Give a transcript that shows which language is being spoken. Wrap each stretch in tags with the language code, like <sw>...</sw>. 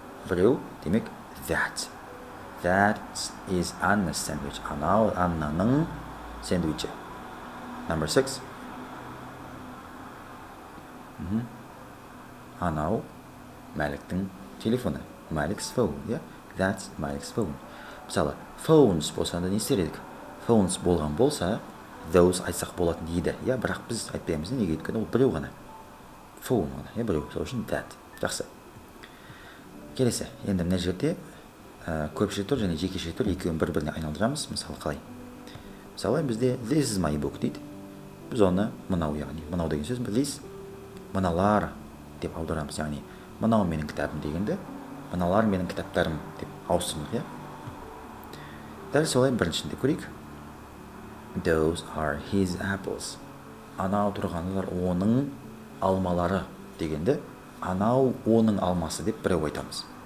<kk>Біреу, демек,</kk> <en>that. That is Anna's sandwich.</en> <kk>Анау Аннаның сэндвичі.</kk> <en>Number 6.</en> <kk>Анау Мәліктің телефоны.</kk> <en>Мәлік's phone. Yeah? That's Мәлік's phone.</en> <kk>Мысалы,</kk> <en>phones</en> <kk>болса да не істер едік?</kk> <en>Phones</en> <kk>болған болса,</kk> <en>those</en> <kk>айтсақ болатын дейді. Бірақ біз айтпаймыз, неге өйткені ол біреу ғана.</kk> <en>Phone</en> <kk>ғана, біреу. Сол үшін</kk> <en>that.</en> <kk>Жақсы. Келесі. Енді мына жерде көпше түр және жекеше түр екеуін бір-біріне айналдырамыз. Мысалы қалай? Мысалы бізде</kk> <en>this is my book</en> <kk>дейді. Біз оны мынау, яғни мынау деген сөз.</kk> <en>This</en> <kk>мыналар деп аударамыз, яғни мынау менің кітабым дегенде мыналар менің кітаптарым деп ауыстырдық, иә? Дәл солай біріншінде көрейік.</kk> <en>Those are his apples.</en> <kk>Анау тұрғандар оның алмалары дегенде, анау оның алмасы деп біреу айтамыз.</kk>